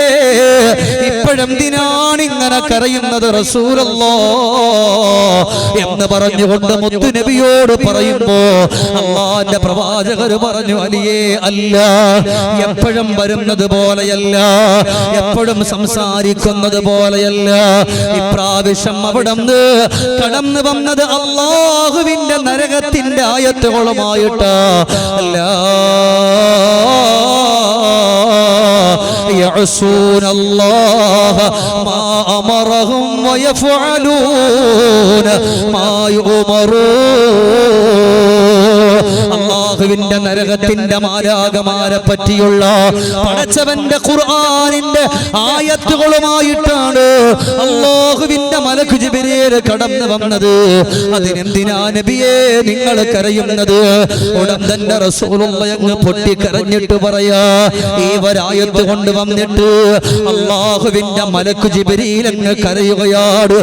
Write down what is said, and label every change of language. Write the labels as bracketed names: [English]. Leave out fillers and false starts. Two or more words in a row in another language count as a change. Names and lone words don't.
[Malayalam] ഇപ്പോഴെന്തിനാണ് ഇങ്ങനെ കരയുന്നത് റസൂലല്ലാഹ് എന്ന് പറഞ്ഞുകൊണ്ട് മുത്തു നബിയോട് പറയുമ്പോ അല്ലാഹുവിന്റെ പ്രവാചകർ പറഞ്ഞു, അലിയേ, അല്ല, എപ്പോഴും വരുന്നത് പോലെയല്ല, എപ്പോഴും സംസാരിക്കുന്നത് പോലെയല്ല. ഇപ്രാവശ്യം അവിടെ കടന്നു വന്നത് അല്ലാഹുവിന്റെ നരകത്തിന്റെ ആയത്തുകളുമായിട്ട്. [Arabic] അല്ലാ يعصون الله ما أمرهم ويفعلون ما يؤمرون. [Malayalam] അല്ലാഹുവിന്റെ നരകത്തിന്റെ മാലാഖമാരെ പറ്റിയുള്ള പടച്ചവന്റെ ഖുർആനിന്റെ ആയത്തുകളുമായിട്ടാണ് അല്ലാഹുവിന്റെ മലക്ക് ജിബ്രീൽ കടന്നു വന്നത്. അതിനെന്തിനാ നബിയെ നിങ്ങൾ കരയുന്നത്? ഉടൻ തന്നെ റസൂലുള്ളാഹി അങ്ങ് പൊട്ടിക്കരഞ്ഞിട്ട് പറയാ, ഈ ഒരായത്ത് കൊണ്ട് വന്നിട്ട് അല്ലാഹുവിന്റെ മലക്ക് ജിബ്രീൽ അങ്ങ് കരയുകയാണ്.